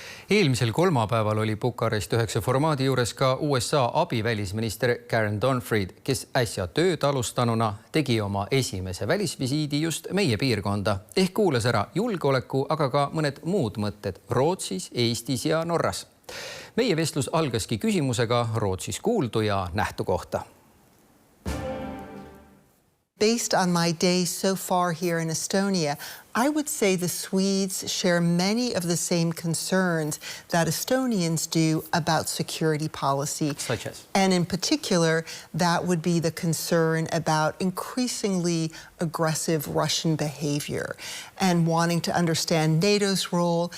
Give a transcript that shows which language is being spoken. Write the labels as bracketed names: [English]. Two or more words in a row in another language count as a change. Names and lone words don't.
[Estonian] Eelmisel kolmapäeval oli Bukarest 9 formaadi juures ka USA abivälisminister Karen Donfried, kes äsja tööd alustanuna tegi oma esimese välisvisiidi just meie piirkonda ehk kuulas ära julgeoleku, aga ka mõned muud mõtted Rootsis, Eestis ja Norras. Meie vestlus algaski küsimusega Rootsis kuuldu ja nähtu kohta. [English] Based on my days so far here in Estonia, I would say the Swedes share many of the same concerns that Estonians do about security policy. Such as? And in particular, that would be the concern about increasingly aggressive Russian behavior and wanting to understand NATO's role.